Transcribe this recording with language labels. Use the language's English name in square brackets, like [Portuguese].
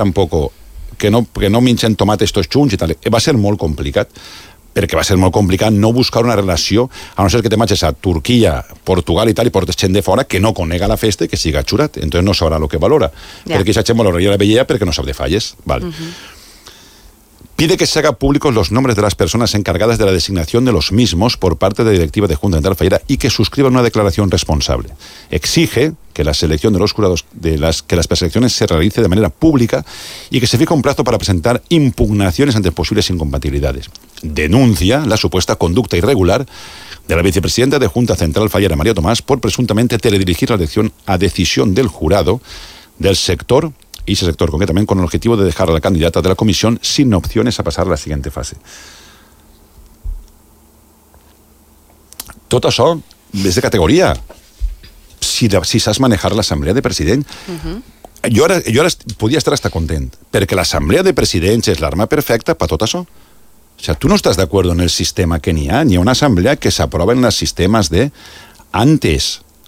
[Catalan] tampoc, que no mengen tomates tots junts i tal. Va ser molt complicat, perquè va ser molt complicat no buscar una relació, a no ser que te marxes a Turquia, Portugal i tal, i portes gent de fora que no conega la festa i que siga xurat. [Spanish] Entonces [Catalan] no sabrà el que valora. Ja. Perquè aquesta gent valoraria la vellera perquè no sap de falles. [Spanish] Vale. Uh-huh. Pide que se haga públicos los nombres de las personas encargadas de la designación de los mismos por parte de la directiva de Junta Central Fallera y que suscriban una declaración responsable. Exige que la selección de los jurados, que las preselecciones se realice de manera pública y que se fije un plazo para presentar impugnaciones ante posibles incompatibilidades. Denuncia la supuesta conducta irregular de la vicepresidenta de Junta Central Fallera, María Tomás, por presuntamente teledirigir la elección a decisión del jurado del sector y ese sector concretamente, con el objetivo de dejar a la candidata de la comisión sin opciones a pasar a la siguiente fase. [Catalan] Tot això és de categoria. Si saps manejar l'assemblea de president, jo ara podia estar hasta content, perquè l'assemblea de presidents és l'arma perfecta per tot això. [Spanish] O sea, [Catalan] tu no estàs d'acord en el sistema que n'hi ha, ni una assemblea que s'aprova en els sistemes de antes.